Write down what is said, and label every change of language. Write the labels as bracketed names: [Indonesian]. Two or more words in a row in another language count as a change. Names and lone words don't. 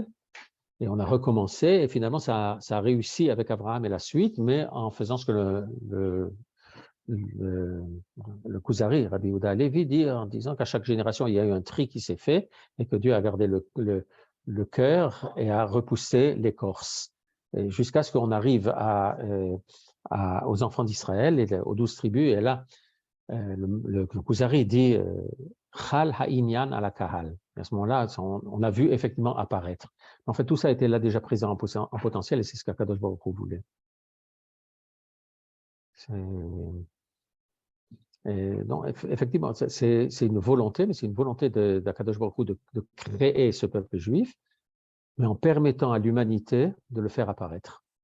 [French] Et on a recommencé, et finalement, ça a réussi avec Abraham et la suite, mais en faisant ce que le Kuzari, Rabbi Yehuda Halevi, dit en disant qu'à chaque génération, il y a eu un tri qui s'est fait, et que Dieu a gardé le cœur et a repoussé l'écorce. Jusqu'à ce qu'on arrive aux enfants d'Israël, aux 12 tribus, et là, le Kuzari dit [Hebrew] חל הענין על קהל. [French] À ce moment-là, on a vu effectivement apparaître. En fait, tout ça était là déjà présent en potentiel, et c'est ce qu' [Hebrew] הקדוש ברוך הוא [French] voulait. Non, effectivement, c'est une volonté, mais c'est une volonté d' [Hebrew] הקדוש ברוך הוא [French] de créer ce peuple juif, mais en permettant à l'humanité de le faire apparaître.